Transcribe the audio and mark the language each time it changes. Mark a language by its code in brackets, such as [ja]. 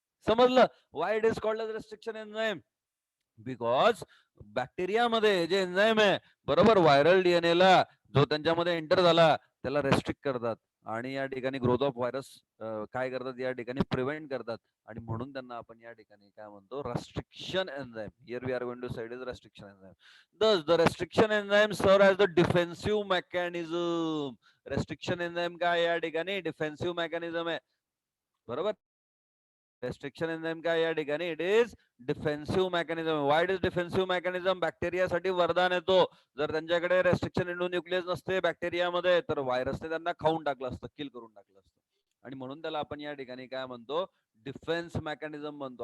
[mr] समजलं [en] why it is called as restriction enzyme, [mr] because बॅक्टेरियामध्ये जे enzyme आहे बरोबर, व्हायरल डीएनए ला जो त्यांच्यामध्ये एंटर झाला त्याला रेस्ट्रिक्ट करतात, आणि या ठिकाणी ग्रोथ ऑफ व्हायरस काय करतात, या ठिकाणी प्रिव्हेंट करतात. आणि म्हणून त्यांना आपण या ठिकाणी काय म्हणतो, restriction enzyme. [en] Here we are going to side is restriction enzyme. Thus, the restriction enzymes serve as the defensive mechanism. [mr] Restriction enzyme काय या ठिकाणी डिफेन्सिव्ह मेकॅनिझम आहे. बरोबर. रेस्ट्रिक्शन एन्झाइम काय या ठिकाणी, [en] It is defensive mechanism. Why it is defensive mechanism? [mr] बॅक्टेरियासाठी वरदान येतो. जर त्यांच्याकडे रेस्ट्रिक्शन एंडोन्यूक्लियस नसते बॅक्टेरियामध्ये, तर व्हायरसने त्यांना खाऊन टाकलं असतं, किल करून टाकलं असतं. आणि म्हणून त्याला आपण या ठिकाणी काय म्हणतो, डिफेन्स मेकॅनिझम म्हणतो.